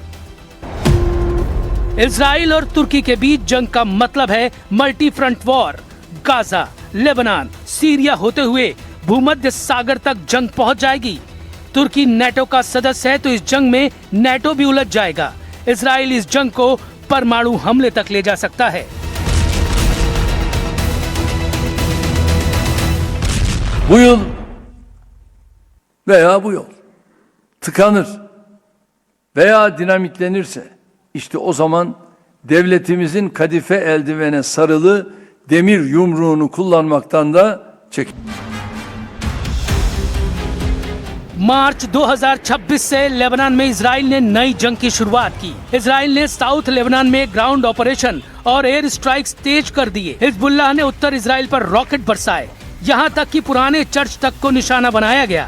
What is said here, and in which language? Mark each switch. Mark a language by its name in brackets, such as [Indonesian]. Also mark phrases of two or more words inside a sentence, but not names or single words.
[Hindi] इजराइल और तुर्की के बीच जंग का मतलब है [English] multi front war. [Hindi] गाजा, लेबनान, सीरिया होते हुए भूमध्य सागर तक जंग पहुंच जाएगी। तुर्की नेटो का सदस्य है तो इस जंग में नेटो भी उलझ जाएगा। इजराइल इस जंग को परमाणु हमले तक ले जा सकता है। [Turkish] Bu yıl veya bu yol tıkanır veya dinamitlenirse işte o zaman devletimizin kadife eldivene sarılı demir yumruğunu kullanmaktan da çekinir. [Hindi] मार्च 2026 से लेबनान में इजराइल ने नई जंग की शुरुआत की। इजराइल ने साउथ लेबनान में [English] ground operation [Hindi] और [English] air strikes [Hindi] तेज कर दिए। हिजबुल्लाह ने उत्तर इजराइल पर रॉकेट बरसाए, यहाँ तक कि पुराने चर्च तक को निशाना बनाया गया।